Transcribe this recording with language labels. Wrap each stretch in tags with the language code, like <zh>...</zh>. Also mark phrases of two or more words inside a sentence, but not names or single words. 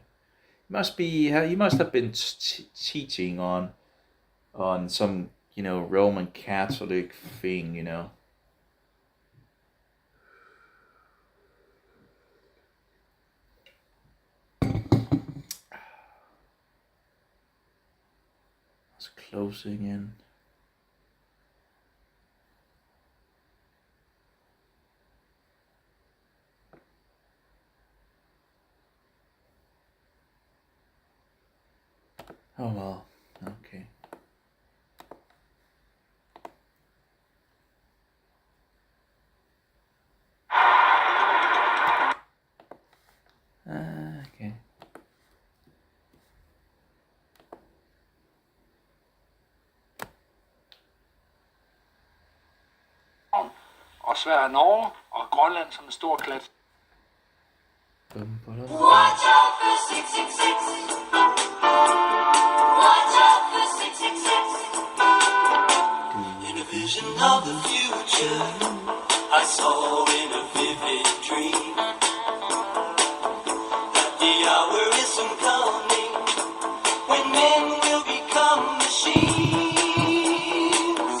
<en>He must have been teaching on some, Roman Catholic thing, It's closing in. Oh well, okay. Okay.</en> <da>Og Sverige og Norge, og Grønland som en stor klat.</da> <en>Watch out for 666. Watch out for 666. In a vision of the future, I saw in a vivid dream that the hour is soon coming when men will become machines.</en>